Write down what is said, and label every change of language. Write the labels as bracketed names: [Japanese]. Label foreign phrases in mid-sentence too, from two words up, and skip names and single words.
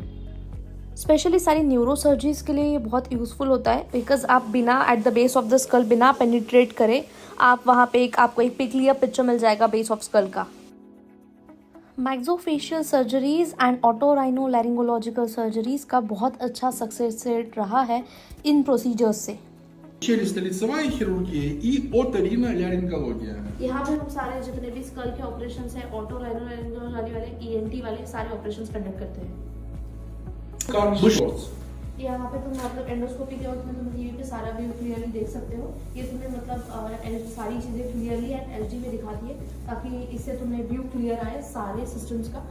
[Hindi] स्पेशली सारी [English] neuro surgeries [Hindi] के लिए ये बहुत यूजफुल होता है बिकॉज आप बिना [English] at the base of the skull [Hindi] बिना पेनिट्रेट करें आप वहाँ पे आपको एक [English] clear picture [Hindi] मिल जाएगा [English] base of skull [Hindi] का। [English] maxillofacial surgeries and otorhinolaryngological surgeries का [Hindi] बहुत अच्छा [English] success rate [Hindi] रहा है इन [English] प्रोसीजर्स से। [Russian] Челюстно-лицевая хирургия и оториноларингология. [Hindi] यहाँ पे हम सारे जितने भी स्कल के ऑपरेशंस हैं, ऑटोराइनोलैरिंगोलॉजी वाले, ईएनटी वाले सारे ऑपरेशंस कंडक्ट करते हैं। यहाँ पे तुम मतलब एंडोस्कोपी के वक्त में तुम टीवी पे सारा [English] view clearly [Hindi] देख सकते हो। ये तुम्हें मतलब सारी चीज़ें [English] clearly and HD [Hindi] में दिखाती है ताकि इससे तुम्हें [English] view clear [Hindi] आए सारे सिस्टम्स का।